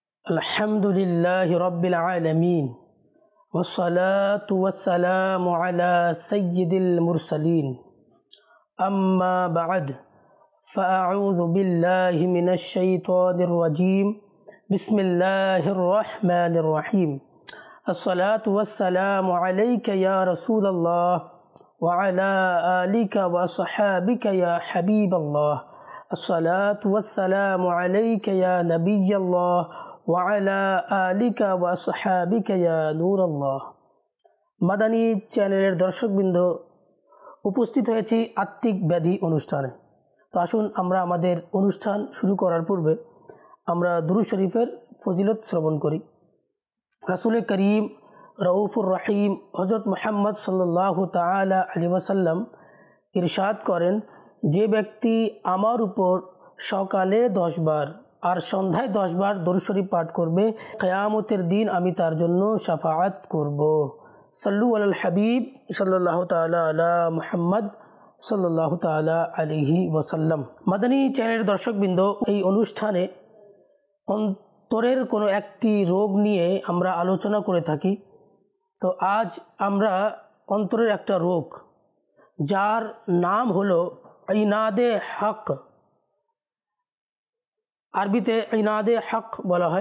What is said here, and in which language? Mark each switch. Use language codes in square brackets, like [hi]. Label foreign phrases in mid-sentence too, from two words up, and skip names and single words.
[ar] الحمد لله رب العالمين والصلاة والسلام على سيد المرسلين أما بعد فأعوذ بالله من الشيطان الرجيم بسم الله الرحمن الرحيم الصلاة والسلام عليك يا رسول الله وعلى آلك وأصحابك يا حبيب الله الصلاة والسلام عليك يا نبي الله وعلى آلك وأصحابك يا نور الله. [bn] মাদানী চ্যানেলের দর্শকবৃন্দ, উপস্থিত হয়েছি আত্মিক ব্যাধি অনুষ্ঠানে। তো আসুন আমরা আমাদের অনুষ্ঠান শুরু করার পূর্বে আমরা দুরূদ শরীফের ফজিলত শ্রবণ করি। রাসূল করিম রউফুর রহিম হযরত মুহাম্মদ [ar] صلى الله تعالى عليه وسلم [bn] ইরশাদ করেন, যে ব্যক্তি আমার উপর সকালে 10 বার আর সন্ধ্যায় 10 বার দরুদ শরীফ পাঠ করবে, কিয়ামতের দিন আমি তার জন্য শাফাআত করব। [ar] صلوا على الحبيب صلى الله تعالى على محمد صلى الله تعالى عليه وسلم. [bn] মাদানী চ্যানেলের দর্শকবৃন্দ, এই অনুষ্ঠানে অন্তরের কোনো একটি রোগ নিয়ে আমরা আলোচনা করে থাকি। তো আজ আমরা অন্তরের একটা রোগ, যার নাম হলো ইনাদে হক, আরবিতে ইনাদে হক বলা হয়।